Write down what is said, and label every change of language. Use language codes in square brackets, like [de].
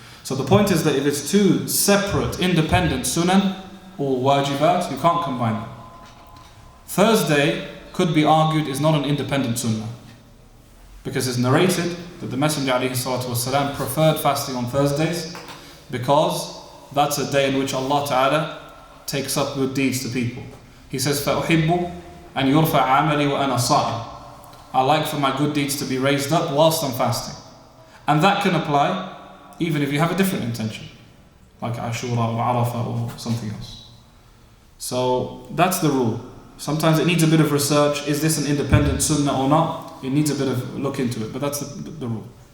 [en] So the point is that if it's two separate, independent sunan or wajibat, you can't combine them. Thursday could be argued is not an independent sunnah, because it's narrated that the Messenger ﷺ preferred fasting on Thursdays because that's a day in which Allah Ta'ala takes up good deeds to people. He says, [ar] فَأُحِبُّ أَنْ يُرْفَعَ عَمَلِي وَأَنَا صَائِمٌ. [en] I like for my good deeds to be raised up whilst I'm fasting. And that can apply even if you have a different intention, like Ashura or Arafah or something else. So that's the rule. Sometimes it needs a bit of research. Is this an independent sunnah or not? It needs a bit of look into it, but that's the rule.